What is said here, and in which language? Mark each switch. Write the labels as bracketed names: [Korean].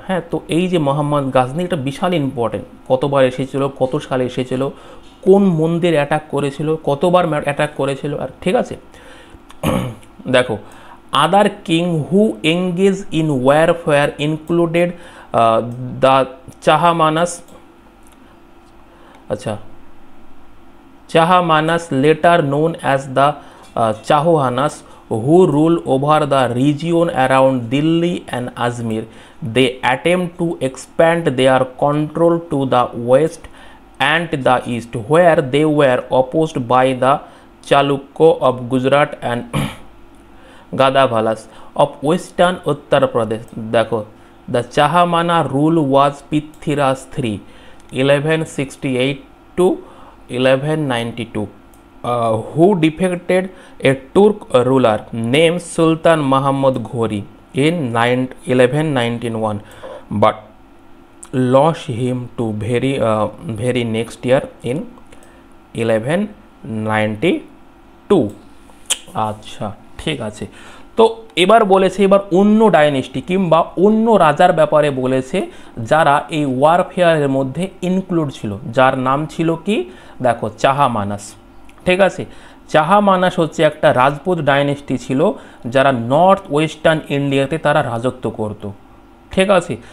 [Bangla] হ্যাঁ, তো এই যে মোহাম্মদ গাজনি এটা বিশাল ইম্পর্টেন্ট, কতবার এসেছিল, কত সালে এসেছিল, কোন মন্দির অ্যাটাক করেছিল, কতবার অ্যাটাক করেছিল, আর ঠিক আছে। [English] দেখো other king who engage in warfare included the Chahamanas, আচ্ছা Chahamanas later known as the Chahuanas, who rule over the region around Delhi and Ajmer. They attempt to expand their control to the west and the east, where they were opposed by the Chalukya of Gujarat and Gadavalas of western Uttar Pradesh. দেখো the Chahamana rule was Prithviraj III 1168 to 1192, who defeated a Turk ruler named Sultan Muhammad Ghori in 1191, but lost him to very next year in 1192। [Bangla] আচ্ছা ঠিক আছে, তো এবার বলেছে এবার অন্য dynasty কিংবা অন্য রাজার ব্যাপারে বলেছে যারা এই ওয়ারফেয়ারের মধ্যে ইনক্লুড ছিল, যার নাম ছিল কি, দেখো চাহামানাস, ঠিক আছে। চাহামানাস হচ্ছে একটা রাজপুত ডাইনেস্টি ছিল যারা নর্থ ওয়েস্টার্ন ইন্ডিয়াতে তারা রাজত্ব করত, ঠিক আছে।